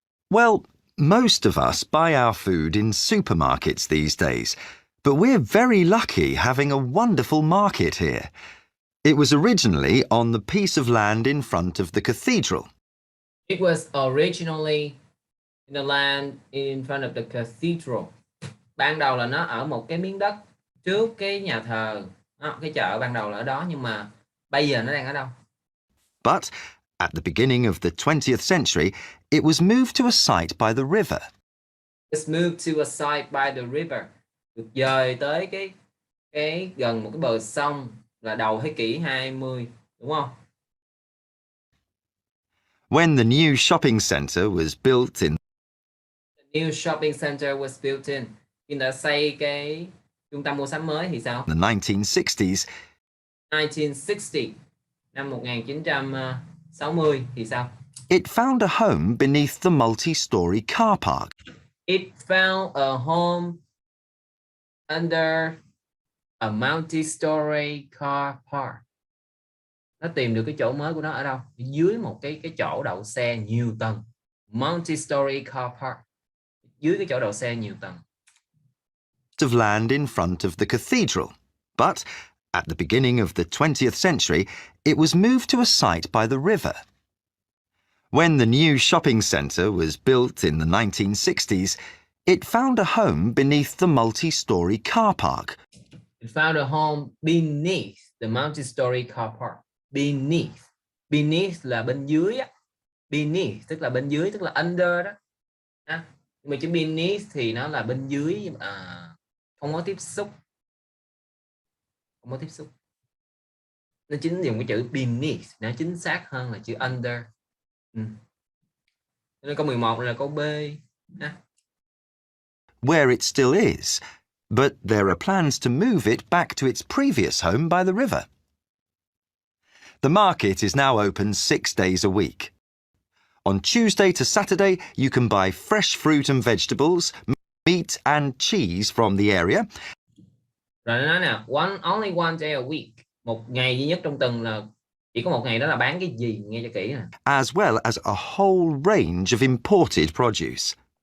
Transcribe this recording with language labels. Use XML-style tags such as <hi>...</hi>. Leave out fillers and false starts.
<en>Well, most of us buy our food in supermarkets these days, but we're very lucky having a wonderful market here. It was originally on the piece of land in front of the cathedral. It was originally in the land in front of the cathedral.</en> <vi>Ban đầu là nó ở một cái miếng đất trước cái nhà thờ. Đó, cái chợ ban đầu là ở đó, nhưng mà bây giờ nó đang ở đâu?</vi> <en>But at the beginning of the 20th century, it was moved to a site by the river. It's moved to a site by the river.</en> <vi>Được dời tới cái gần một cái bờ sông là đầu thế kỷ 20, đúng không?</vi> <en>When the new shopping centre was built in The new shopping center was built in.</en> <vi>Khi đã xây cái trung tâm mua sắm mới thì sao?</vi> <en>the 1960s,</en> <vi>1960, năm 1960 thì sao?</vi> <en>it found a home beneath the multi-storey car park. It found a home under a multi-story car park.</en> <vi>Nó tìm được cái chỗ mới của nó ở đâu? Dưới một cái chỗ đậu xe nhiều tầng.</vi> <en>Multi-story car park.</en> <vi>Dưới cái chỗ đậu xe nhiều tầng.</vi> <en>Of land in front of the cathedral. But at the beginning of the 20th century, it was moved to a site by the river. When the new shopping centre was built in the 1960s, it found a home beneath the multi-storey car park. It found a home beneath the multi-story car park. Beneath. Beneath</en> <vi>là bên dưới á. beneath tức là bên dưới, tức là under đó. Nhưng mà chữ beneath thì nó là bên dưới, không có tiếp xúc. Không có tiếp xúc. Nó chính dùng cái chữ beneath, nó chính xác hơn là chữ under. Nên câu 11 là câu B.</vi> <en>Where it still is, but there are plans to move it back to its previous home by the river. The market is now open 6 days a week. On Tuesday to Saturday, you can buy fresh fruit and vegetables, meat and cheese from the area.</en> <vi>Rồi nó nói nè,</vi> <en>only one day a week.</en> <vi>Một ngày duy nhất trong tuần, là chỉ có một ngày đó là bán cái gì, nghe cho kỹ nè.</vi> <en>As well as a whole range of imported produce.</en>